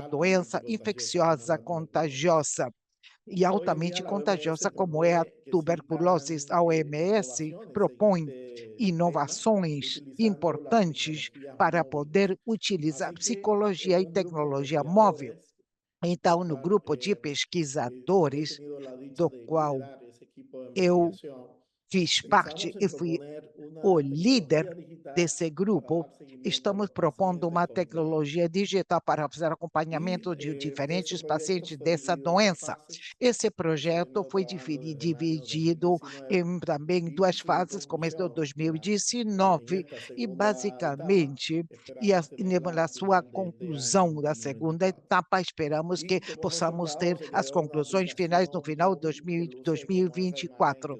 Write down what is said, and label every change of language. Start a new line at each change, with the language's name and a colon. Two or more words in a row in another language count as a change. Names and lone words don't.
Spanish: altamente
Portuguese: doença
Spanish: contagiosa como es infecciosa, la tuberculosis.
Portuguese: contagiosa e
Spanish: Hoy en día
Portuguese: altamente
Spanish: la OMS
Portuguese: contagiosa, como é a
Spanish: propone que
Portuguese: tuberculose.
Spanish: existan
Portuguese: A OMS
Spanish: innovaciones en
Portuguese: propõe
Spanish: este tema
Portuguese: inovações
Spanish: utilizando las
Portuguese: importantes
Spanish: tecnologías
Portuguese: para
Spanish: móviles.
Portuguese: poder utilizar
Spanish: Así que
Portuguese: psicologia
Spanish: en
Portuguese: e
Spanish: un grupo de
Portuguese: tecnologia móvel.
Spanish: investigadores,
Portuguese: Então,
Spanish: el
Portuguese: no
Spanish: cual
Portuguese: grupo de
Spanish: he
Portuguese: pesquisadores,
Spanish: tenido la dicha
Portuguese: do
Spanish: de
Portuguese: qual
Spanish: liderar ese equipo de
Portuguese: eu investigación, fiz parte e fui o líder desse grupo. Estamos propondo uma tecnologia digital para fazer acompanhamento de diferentes pacientes dessa doença. Esse projeto foi dividido em também duas fases, começo de 2019, e basicamente, na sua conclusão da segunda etapa, esperamos que possamos ter as conclusões finais no final de 2024.